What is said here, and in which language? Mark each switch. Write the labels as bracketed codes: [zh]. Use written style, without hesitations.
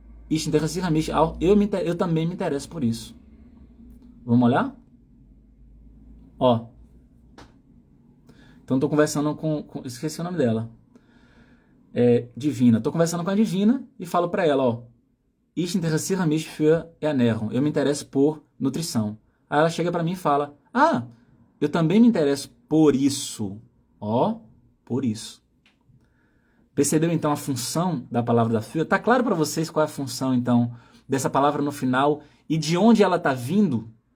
[de] Ich interessiere mich auch, [pt] eu também me interesso por isso. Vamos olhar? Ó. Então, estou conversando esqueci o nome dela. Divina. Estou conversando com a Divina e falo para ela, ó. [de] Ich interessiere mich für Ernährung. [pt] Eu me interesso por nutrição. Aí ela chega para mim e fala, ah, eu também me interesso por isso. Ó, por isso. Percebeu, então, a função da palavra dafür? Tá claro para vocês qual é a função, então, dessa palavra no final e de onde ela está vindo?